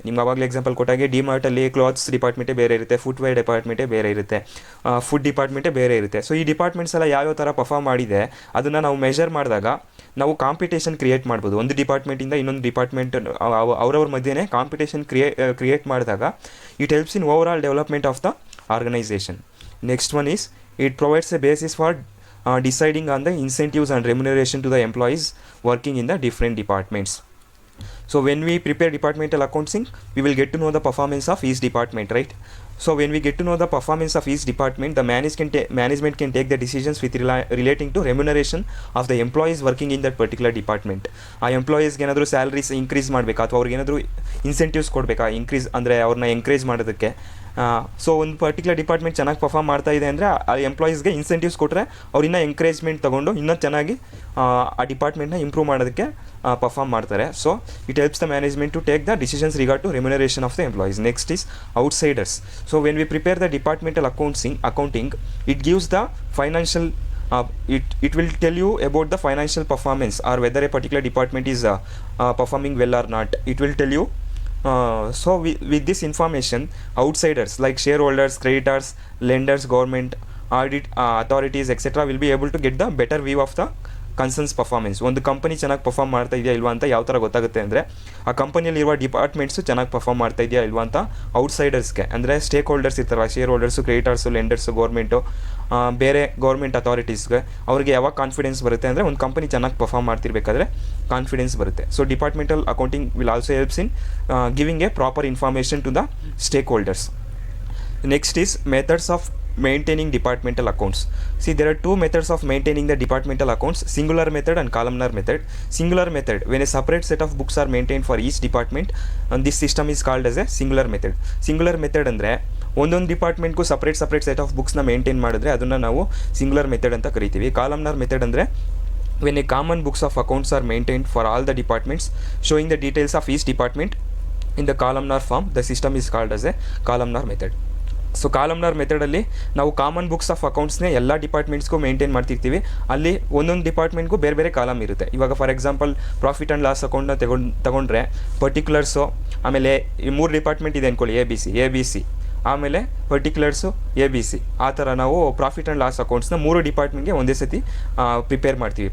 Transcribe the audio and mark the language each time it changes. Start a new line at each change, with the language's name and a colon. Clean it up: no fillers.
Kannada: ನಿಮ್ಗೆ ಆವಾಗಲೇ example ಕೊಟ್ಟಾಗೆ ಡಿಮಾರ್ಟಲ್ಲಿ clothes ಡಿಪಾರ್ಟ್ಮೆಂಟೇ ಬೇರೆ ಇರುತ್ತೆ, ಫುಟ್ವೇರ್ ಡಿಪಾರ್ಟ್ಮೆಂಟೇ ಬೇರೆ ಇರುತ್ತೆ, ಫುಡ್ ಡಿಪಾರ್ಟ್ಮೆಂಟೇ ಬೇರೆ ಇರುತ್ತೆ. ಸೊ ಈ ಡಿಪಾರ್ಟ್ಮೆಂಟ್ಸ್ ಎಲ್ಲ ಯಾವ್ಯಾವ ಥರ ಪರ್ಫಾರ್ಮ್ ಮಾಡಿದೆ ಅದನ್ನು ನಾವು ಮೆಷರ್ ಮಾಡಿದಾಗ ನಾವು ಕಾಂಪಿಟೇಷನ್ ಕ್ರಿಯೇಟ್ ಮಾಡ್ಬೋದು. ಒಂದು ಡಿಪಾರ್ಟ್ಮೆಂಟಿಂದ ಇನ್ನೊಂದು ಡಿಪಾರ್ಟ್ಮೆಂಟ್ ಅವ್ರವ್ರ ಮಧ್ಯೆ ಕಾಂಪಿಟೇಷನ್ ಕ್ರಿಯೇಟ್ ಮಾಡಿದಾಗ
English: It helps in overall development of the organisation. Next one is it provides a basis for deciding on the incentives and remuneration to the employees working in the different departments. So when we prepare departmental accounting, we will get to know the performance of each department, right? So when we get to know the performance of each department, the management can take the decisions with relating to remuneration of the employees working in that particular department.
Kannada: ಆ ಎಂಪ್ಲಾಯೀಸ್ಗೆ ಏನಾದರೂ salaries increase ಮಾಡಬೇಕಾ ಅಥವಾ ಅವ್ರಿಗೆ ಏನಾದರೂ incentives ಕೊಡಬೇಕಾ, increase ಅಂದರೆ ಅವ್ರನ್ನ encourage ಮಾಡೋದಕ್ಕೆ. ಸೊ ಒಂದು ಪರ್ಟಿಕ್ಯುಲರ್ ಡಿಪಾರ್ಟ್ಮೆಂಟ್ ಚೆನ್ನಾಗಿ ಪರ್ಫಾರ್ಮ್ ಮಾಡ್ತಾ ಇದೆ ಅಂದರೆ ಆ ಎಂಪ್ಲಾಯೀಸ್ಗೆ ಇನ್ಸೆಂಟಿವ್ಸ್ ಕೊಟ್ಟರೆ ಅವ್ರು ಇನ್ನೂ ಎಂಕರೇಜ್ಮೆಂಟ್ ತೊಗೊಂಡು ಇನ್ನೂ ಚೆನ್ನಾಗಿ ಆ ಡಿಪಾರ್ಟ್ಮೆಂಟ್ನ ಇಂಪ್ರೂವ್ ಮಾಡೋದಕ್ಕೆ ಪರ್ಫಾರ್ಮ್ ಮಾಡ್ತಾರೆ.
English: So it helps the management to take the decisions regard to remuneration of the employees. Next is outsiders. So when we prepare the departmental accounting, it gives the financial it will tell you about the financial performance or whether a particular department is performing well or not. It will tell you. So with this information, outsiders like shareholders, creditors, lenders, government, audit authorities etc. will be able to get the better view of the concern's performance.
Kannada: ಒಂದು company ಚೆನ್ನಾಗಿ perform ಮಾಡ್ತಾ ಇದೆಯಾ ಇಲ್ವಾ ಅಂತ ಯಾವ ಥರ ಗೊತ್ತಾಗುತ್ತೆ ಅಂದರೆ ಆ ಕಂಪನಿಯಲ್ಲಿರುವ ಡಿಪಾರ್ಟ್ಮೆಂಟ್ಸು ಚೆನ್ನಾಗಿ ಪರ್ಫಾರ್ಮ್ ಮಾಡ್ತಾ ಇದೆಯಾ ಇಲ್ವಾ ಅಂತ ಔಟ್ಸೈಡರ್ಸ್ಗೆ, ಅಂದರೆ ಸ್ಟೇಕ್ ಹೋಲ್ಡರ್ಸ್ ಇರ್ತಾರಲ್ಲ, share holders, creditors, lenders, government, ಬೇರೆ ಗೌರ್ಮೆಂಟ್ ಅಥಾರಿಟೀಸ್ಗೆ, ಅವ್ರಿಗೆ ಯಾವಾಗ ಕಾನ್ಫಿಡೆನ್ಸ್ ಬರುತ್ತೆ ಅಂದರೆ ಒಂದು ಕಂಪನಿ ಚೆನ್ನಾಗಿ ಪರ್ಫಾರ್ಮ್ ಮಾಡ್ತಿರ್ಬೇಕಾದ್ರೆ ಕಾನ್ಫಿಡೆನ್ಸ್ ಬರುತ್ತೆ.
English: So departmental accounting will also helps in giving a proper information to the stakeholders. Next is methods of maintaining departmental accounts. See, there are two methods of maintaining the departmental accounts: singular method and columnar method. Singular method, when a separate set of books are maintained for each department, and this system is called as a singular method.
Kannada: Singular method ಅಂದರೆ ಒಂದೊಂದು ಡಿಪಾರ್ಟ್ಮೆಂಟ್ಗೂ separate set of ಬುಕ್ಸ್ನ maintain ಮಾಡಿದ್ರೆ ಅದನ್ನು ನಾವು singular method ಅಂತ ಕರಿತೀವಿ.
English: Columnar method ಅಂದರೆ when a common books of accounts are maintained for all the departments, showing the details of each department in the columnar form, the system is called as a columnar method.
Kannada: So columnar ಮೆಥಡಲ್ಲಿ ನಾವು common books of ಅಕೌಂಟ್ಸ್ನೇ ಎಲ್ಲ ಡಿಪಾರ್ಟ್ಮೆಂಟ್ಸ್ಗೂ maintain ಮಾಡ್ತಿರ್ತೀವಿ. ಅಲ್ಲಿ ಒಂದೊಂದು ಡಿಪಾರ್ಟ್ಮೆಂಟ್ಗೂ ಬೇರೆ ಬೇರೆ column ಇರುತ್ತೆ. ಇವಾಗ for example profit and loss ಅಕೌಂಟ್ನ ತಗೊಂಡ್ರೆ ಪರ್ಟಿಕ್ಯುಲರ್ಸು, ಆಮೇಲೆ ಈ 3 ಡಿಪಾರ್ಟ್ಮೆಂಟ್ ಇದೆ ಅಂದ್ಕೊಳ್ಳಿ, ಎ ಬಿ ಸಿ, ಆಮೇಲೆ ಪರ್ಟಿಕ್ಯುಲರ್ಸು ABC, ಆ ಥರ ನಾವು ಪ್ರಾಫಿಟ್ ಆ್ಯಂಡ್ ಲಾಸ್ ಅಕೌಂಟ್ಸ್ನ 3 ಡಿಪಾರ್ಟ್ಮೆಂಟ್ಗೆ ಒಂದೇ ಸತಿ ಪ್ರಿಪೇರ್ ಮಾಡ್ತೀವಿ.